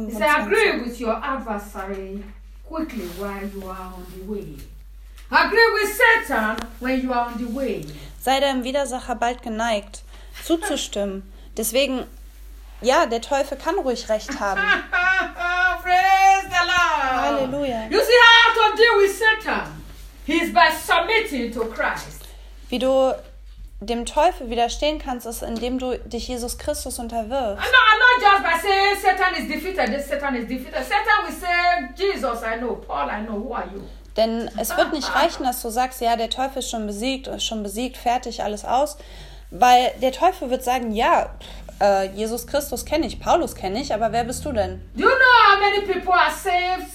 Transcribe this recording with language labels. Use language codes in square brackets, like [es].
[en] He said, agree with your adversary quickly while you are on the way, Agree with Satan when you are on the way. [de] Sei deinem Widersacher bald geneigt, zuzustimmen. Deswegen, ja, der Teufel kann ruhig recht haben. [en] Praise the Lord. [de] Halleluja. [en] You see how to deal with Satan? He is by submitting to Christ. [de] Wie du dem Teufel widerstehen kannst, ist, indem du dich Jesus Christus unterwirfst. [en] No, I'm not just by saying Satan is defeated, this Satan is defeated. Satan will say, Jesus, I know, Paul, I know, who are you? [de] Denn es wird nicht reichen, dass du sagst, ja, der Teufel ist schon besiegt, fertig, alles aus. Weil der Teufel wird sagen, ja, Jesus Christus kenne ich, Paulus kenne ich, aber wer bist du denn? [en] Do you know how many people are saved?